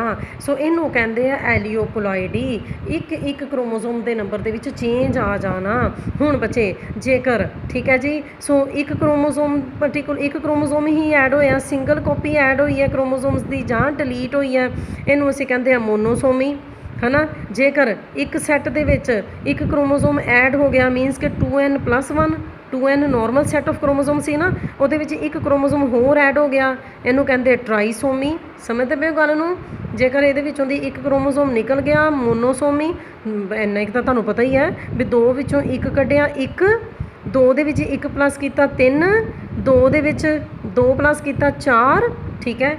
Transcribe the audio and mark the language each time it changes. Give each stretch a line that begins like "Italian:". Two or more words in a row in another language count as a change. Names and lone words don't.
Punjabi: ਸੋ ਇਹਨੂੰ ਕਹਿੰਦੇ ਆ ਐਲੀਓਪੋਲਾਇਡੀ, ਇੱਕ ਕ੍ਰੋਮੋਜ਼ੋਮ ਦੇ ਨੰਬਰ ਦੇ ਵਿੱਚ ਚੇਂਜ ਆ ਜਾਣਾ। ਹੁਣ ਬੱਚੇ ਜੇਕਰ, ਠੀਕ ਹੈ ਜੀ, ਸੋ ਇੱਕ ਕ੍ਰੋਮੋਜ਼ੋਮ ਪਾਰਟੀਕੂਲਰ ਇੱਕ ਕ੍ਰੋਮੋਜ਼ੋਮ ਹੀ ਐਡ ਹੋਇਆ,
English: single copy add
Punjabi: ਹੋਈ ਹੈ ਕ੍ਰੋਮੋਜ਼ੋਮਸ ਦੀ, ਜਾਂ ਡਿਲੀਟ ਹੋਈ ਹੈ, ਇਹਨੂੰ ਅਸੀਂ ਕਹਿੰਦੇ ਆ ਮੋਨੋਸੋਮੀ। ਹੈ ਨਾ। ਜੇਕਰ ਇੱਕ ਸੈਟ ਦੇ ਵਿੱਚ ਇੱਕ
English: chromosome add
Punjabi: ਹੋ ਗਿਆ ਮੀਨਸ ਕਿ 2n+1 2n
English: normal set of chromosome
Punjabi: ਸੀ ਨਾ, ਉਹਦੇ ਵਿੱਚ ਇੱਕ क्रोमोसोम ਹੋਰ ਐਡ ਹੋ ਗਿਆ, ਇਹਨੂੰ ਕਹਿੰਦੇ ਟ੍ਰਾਈਸੋਮੀ। ਸਮਝਦੇ ਪਏ ਹੋ ਗੱਲ ਨੂੰ। ਜੇਕਰ ਇਹਦੇ ਵਿੱਚੋਂ ਦੀ ਇੱਕ क्रोमोसोम ਨਿਕਲ ਗਿਆ ਮੋਨੋਸੋਮੀ, ਇੰਨਾ ਇੱਕ ਤਾਂ ਤੁਹਾਨੂੰ ਪਤਾ ਹੀ ਹੈ ਵੀ 2 ਵਿੱਚੋਂ ਇੱਕ ਕੱਢਿਆ, ਇੱਕ 2 ਦੇ ਵਿੱਚ 1 ਪਲੱਸ ਕੀਤਾ 3, 2 ਦੇ ਵਿੱਚ 2 ਪਲੱਸ ਕੀਤਾ 4, ਠੀਕ ਹੈ।